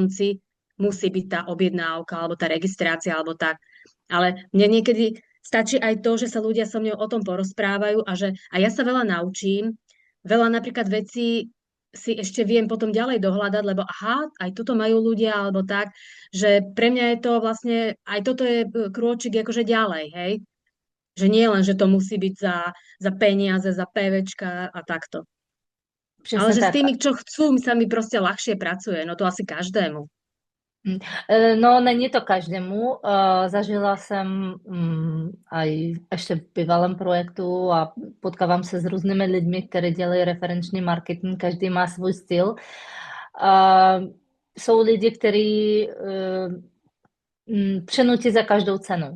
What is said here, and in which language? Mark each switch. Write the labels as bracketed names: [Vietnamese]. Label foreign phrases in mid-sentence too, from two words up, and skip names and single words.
[Slovak] konci musí byť tá objednávka alebo tá registrácia alebo tak, ale mne niekedy stačí aj to, že sa ľudia so mnou o tom porozprávajú a ja sa veľa naučím, veľa napríklad vecí si ešte viem potom ďalej dohľadať, lebo aha, aj toto majú ľudia, alebo tak, že pre mňa je to vlastne, aj toto je krôčik akože ďalej, hej? Že nie len, že to musí byť za peniaze, za PVčka a takto. Ale [Czech] Přesně [Slovak] že s [Czech] tak. [Slovak] tými, čo chcú, sa mi proste ľahšie pracuje, no to asi každému. [Czech] Mm. No, není to každému. Zažila jsem aj ještě v bývalém projektu a potkávám se s různými lidmi, kteří dělají referenční marketing, každý má svůj styl. Jsou lidi, kteří přenutí za každou cenu.